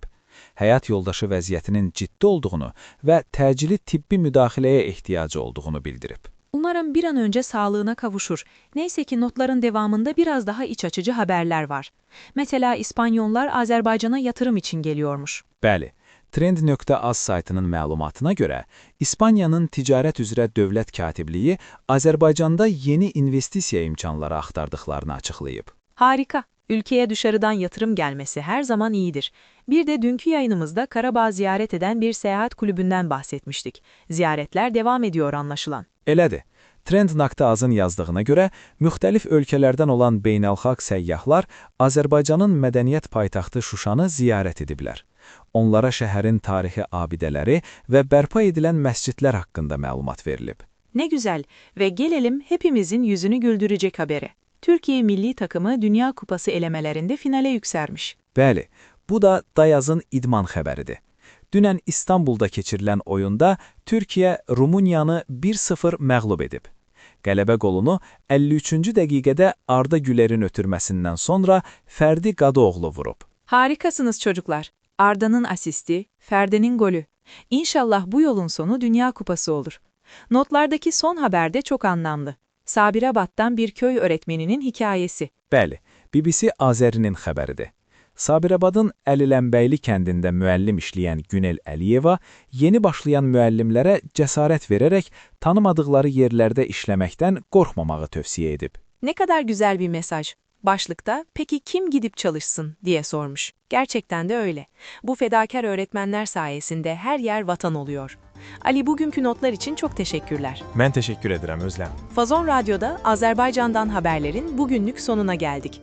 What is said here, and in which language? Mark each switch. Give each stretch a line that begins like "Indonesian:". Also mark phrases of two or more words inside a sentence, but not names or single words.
Azerbaijani: Həyat yoldaşı vəziyyətinin ciddi olduğunu və təcili tibbi müdaxiləyə ehtiyacı olduğunu bildirib.
Turkish: Umarım bir an önce sağlığına kavuşur. Neyse ki notların devamında biraz daha iç açıcı haberler var. Mesela İspanyollar Azerbaycan'a yatırım için geliyormuş.
Azerbaijani: Bəli, Trend.az saytının məlumatına görə, İspaniyanın ticarət üzrə dövlət katibliyi Azərbaycanda yeni investisiya imkanları axtardıqlarını açıqlayıb.
Turkish: Harika. Ülkeye dışarıdan yatırım gelmesi her zaman iyidir. Bir de dünkü yayınımızda Karabağ ziyaret eden bir seyahat kulübünden bahsetmiştik. Ziyaretler devam ediyor anlaşılan.
Azerbaijani: Elədir. Trend.azın yazdığına görə, müxtəlif ölkələrdən olan beynəlxalq səyyahlar Azərbaycanın mədəniyyət paytaxtı Şuşanı ziyarət ediblər. Onlara şəhərin tarixi abidələri və bərpa edilən məscidlər haqqında məlumat verilib.
Turkish: Ne güzel ve gelelim hepimizin yüzünü güldürecek habere. Türkiye milli takımı Dünya Kupası elemelerinde finale yükselmiş.
Azerbaijani: Bəli, bu da Dayazın idman xəbəridir. Dünən İstanbulda keçirilən oyunda Türkiyə Rumuniyanı 1-0 məğlub edib. Qələbə qolunu 53-cü dəqiqədə Arda Güler'in ötürməsindən sonra Ferdi Qadıoğlu vurub.
Turkish: Harikasınız çocuklar. Arda'nın asisti, Ferdi'nin golü. İnşallah bu yolun sonu Dünya Kupası olur. Notlardaki son haber de çok anlamlı. Sabirabad'dan bir köy öğretmeninin hikayesi. Bəli, BBC Azərinin xəbəridir. Sabirabadın Əlilənbəyli kəndində müəllim işləyən Günel Əliyeva yeni başlayan müəllimlərə cəsarət verərək tanımadıkları yerlərdə işləməkdən qorxmamağı tövsiyə edib. Ne kadar güzel bir mesaj. Başlıkta "Peki kim gidip çalışsın?" diye sormuş. Gerçekten de öyle. Bu fedakar öğretmenler sayesinde her yer vatan oluyor. Ali, bugünkü notlar için çok teşekkürler.
Azerbaijani: Mən təşəkkür edirəm Özlem.
Turkish: Fazon Radyo'da Azerbaycan'dan haberlerin bugünlük sonuna geldik.